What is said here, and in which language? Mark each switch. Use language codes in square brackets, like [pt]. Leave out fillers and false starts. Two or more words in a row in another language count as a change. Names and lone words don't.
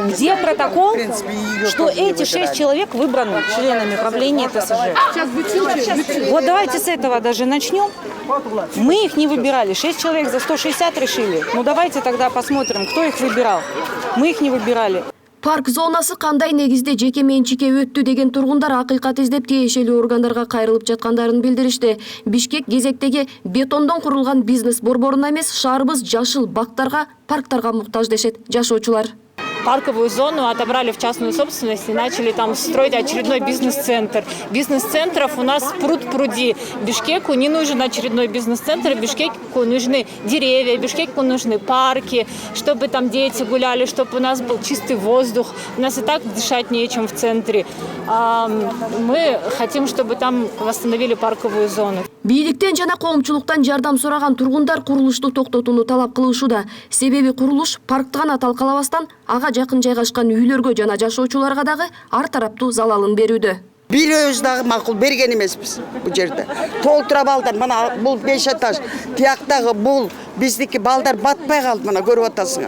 [ru] Где протокол, В принципе, ее что тоже не эти 6 выбирали. человек выбраны членами правления ТСЖ? Вот давайте с этого даже начнем. Мы их не выбирали. 6 человек за 160 решили. Ну давайте тогда посмотрим, кто их выбирал. Мы их не выбирали. [ky] Парк зонасы кандай негизде жеке менчикке өттү деген тургундар акыйкат издеп тиешелүү органдарга кайрылып жаткандарын билдиришти. Бишкек кезектеги бетондон курулган бизнес борборуна эмес, шаарыбыз жашыл бактарга, парктарга муктаж дешет жашоочулар. [ru] Парковую зону отобрали в частную собственность и начали там строить очередной бизнес-центр. Бизнес-центров у нас пруд-пруди. Бишкеку не нужен очередной бизнес-центр, Бишкеку нужны деревья, Бишкеку нужны парки, чтобы там дети гуляли, чтобы у нас был чистый воздух. У нас и так дышать нечем в центре. Мы хотим, чтобы там восстановили парковую зону. [ky] Бийликтен жана коомчулуктан жардам сураган тургундар курулушту токтотууну талап кылышууда. Себеби курулуш паркты гана талкалабастан ага жакын жайгашкан үйлөргө жана жашоочуларга дагы ар тараптуу залалын берүүдө. Bir öz dagы макул берген эмеспиз бул жерде. Толтура балдар, мына бул 5 этаж, тияктагы бул биздики балдар батпай калды, мына көрүп атасыңар.